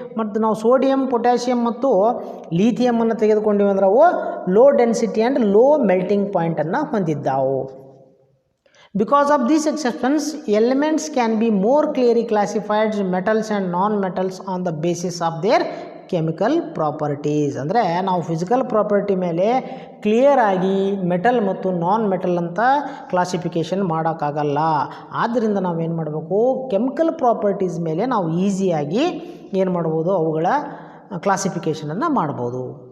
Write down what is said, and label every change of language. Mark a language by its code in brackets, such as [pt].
[kn] ಮತ್ತು ನಾವು sodium, potassium ಮತ್ತು ಲೀಥಿಯಮನ್ನು ತೆಗೆದುಕೊಂಡಿವಿ ಅಂದರೆ ಅವು [en] low density and low melting ಪಾಯಿಂಟನ್ನು [kn] ಹೊಂದಿದ್ದಾವು. [en] Because of these exceptions, elements can be more clearly classified metals and non-metals on the basis of their chemical properties. [kn] ಅಂದರೆ ನಾವು physical property ಮೇಲೆ clear ಆಗಿ metal ಮತ್ತು non metal ಅಂತ classification ಮಾಡೋಕ್ಕಾಗಲ್ಲ. ಆದ್ದರಿಂದ ನಾವೇನು ಮಾಡಬೇಕು, ಕೆಮಿಕಲ್ ಪ್ರಾಪರ್ಟೀಸ್ ಮೇಲೆ ನಾವು ಈಸಿಯಾಗಿ ಏನು ಮಾಡ್ಬೋದು, ಅವುಗಳ ಕ್ಲಾಸಿಫಿಕೇಷನನ್ನು ಮಾಡ್ಬೋದು.